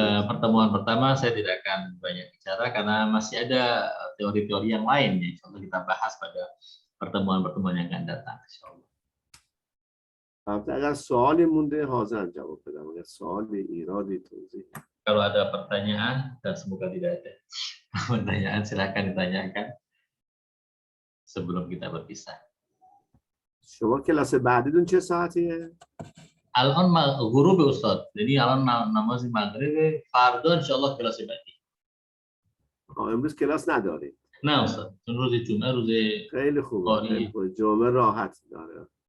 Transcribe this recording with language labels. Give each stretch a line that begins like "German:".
Indonesian: Pertemuan pertama saya tidak akan banyak bicara karena masih ada teori-teori yang lain yang insya Allah kita bahas pada pertemuan-pertemuan yang akan datang. Insya Allah.
Persian: اگر سوالی مونده حاضرم جواب بدم، اگر سوالی ایرادی توضیح.
Indonesian: Kalau ada pertanyaan, dan semoga tidak ada pertanyaan, silakan ditanyakan sebelum kita berpisah.
Persian: شما کلاس بعدیتون چه ساعتیه؟ الان غروب استاد، یعنی الان نماز مغرب، فردا ان شاء الله کلاس بعدی. امروز کلاس ندارید؟ نه استاد، چون روز جمعه روز خیلی خوبه. جمعه راحت داره.